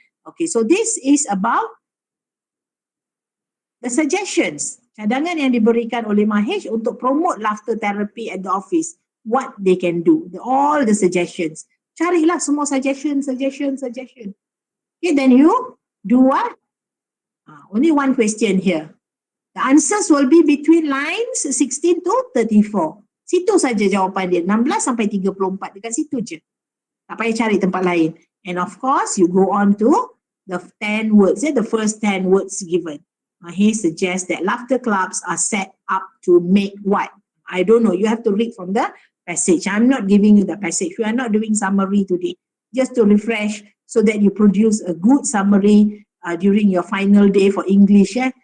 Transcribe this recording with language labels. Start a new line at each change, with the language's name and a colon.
English: Okay, so this is about the suggestions,
Malay: cadangan yang diberikan oleh Mahesh untuk
English: promote laughter therapy at the office. What they can do, all the suggestions.
Malay: Carilah semua suggestion.
English: Okay, then you do what? Only one question here. The answers will be between lines 16 to 34.
Malay: Situ saja jawapan dia, 16 sampai 34, dekat situ je. Tak payah cari tempat lain.
English: And of course, you go on to the 10 words, the first 10 words given. He suggests that laughter clubs are set up to make what? I don't know, you have to read from the passage. I'm not giving you the passage. We are not doing summary today. Just to refresh so that you produce a good summary during your final day for English.